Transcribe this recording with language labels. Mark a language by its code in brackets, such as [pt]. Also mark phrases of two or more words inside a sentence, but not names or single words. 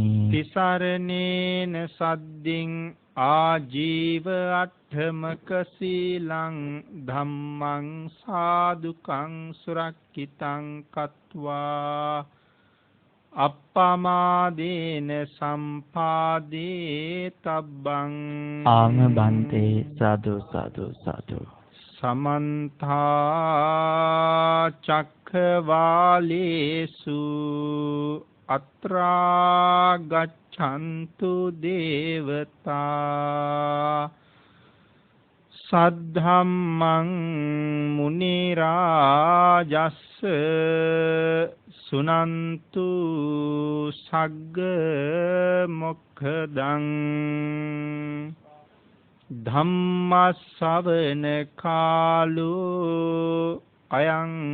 [pi] තිසරණේන සද්දින් ආජීව අට්ඨමක සීලං ධම්මං සාදුකං සුරක්ඛිතං කତ୍වා අප්පමාදේන සම්පාදේ තබ්බං ආම බන්තේ සාදු සාදු සාදු. සමන්තා චක්ඛවාලේසු අත්‍රා ගච්ඡන්තු දේවතා සද්ධම්මං මුනි රාජස්ස සුනන්තු සග්ග මොක්ඛදං ධම්ම ශ්‍රවණ කාලෝ අයං